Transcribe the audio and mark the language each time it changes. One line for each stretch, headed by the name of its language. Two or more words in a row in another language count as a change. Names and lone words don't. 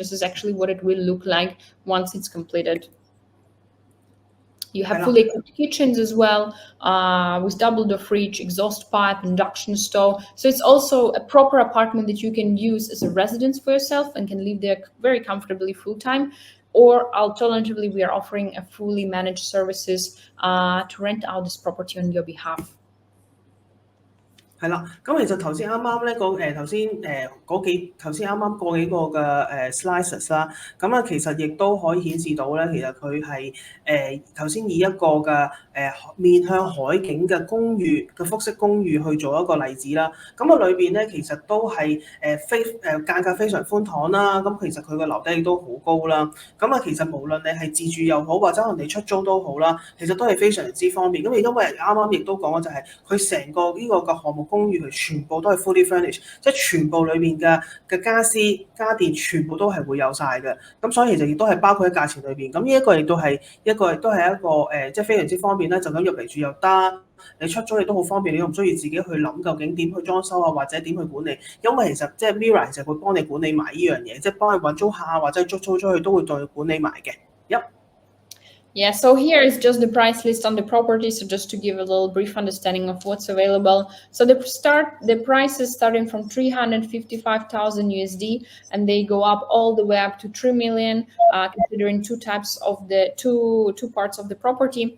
English: This is actually what it will look like once it's completed. You have fully equipped kitchens as well, with double-door fridge, exhaust pipe, induction stove. So it's also a proper apartment that you can use as a residence for yourself and can live there very comfortably full-time. Or alternatively, we are offering a fully managed services to rent out this property on your behalf.
Cantonese: 係啦，咁其實頭先啱啱咧頭先啱啱過幾個嘅slices 啦，咁啊其實亦都可以顯示到咧，其實佢係頭先以一個嘅面向海景嘅公寓嘅複式公寓去做一個例子啦。咁啊裏邊咧其實都係間隔非常寬敞啦，咁其實佢個樓底亦都好高啦。咁啊其實無論你係自住又好，或者可能你出租都好啦，其實都係非常之方便。咁因為啱啱亦都講咗就係佢成個呢個嘅項目公寓佢全部都係
English: fully furnished，
Cantonese: 即係全部裏面嘅家私家電全部都係會有晒嘅。咁所以其實亦都係包括喺價錢裏邊。咁呢一個亦都係一個即係非常之方便啦，就咁入嚟住又得。你出租亦都好方便，你都唔需要自己去諗究竟點去裝修啊，或者點去管理，因為其實即係 Mirah 其實會幫你管理埋呢樣嘢，即係幫你揾租客啊，或者租出去都會幫你管理埋嘅。
English: Yeah, so here is just the price list on the property. So just to give a little brief understanding of what's available. So the prices starting from 355,000 USD, and they go up all the way up to 3 million, considering two parts of the property.